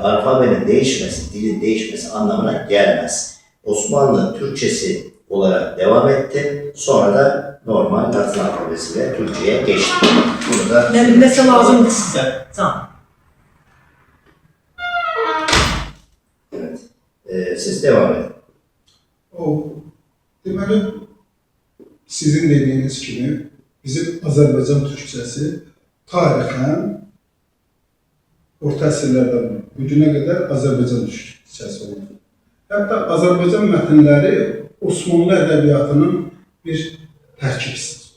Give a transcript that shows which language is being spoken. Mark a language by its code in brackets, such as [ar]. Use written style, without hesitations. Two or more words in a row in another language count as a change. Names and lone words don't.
[tr] Alfabenin değişmesi, dilin değişmesi anlamına gelmez. Osmanlı Türkçesi olarak devam etti. Sonra da normal Latin alfabesiyle Türkçe'ye geçti. Bunu da Ne bilmesi lazımdı size. Tamam. evet. Siz devam edin. [az] Deməli, sizin dediyiniz kimi bizim Azərbaycan türkçəsi tarixən orta əsrlərdən bugünə qədər Azərbaycan türkçəsi oldu. Hətta Azərbaycan mətnləri Osmanlı ədəbiyyatının bir tərkib hissəsi.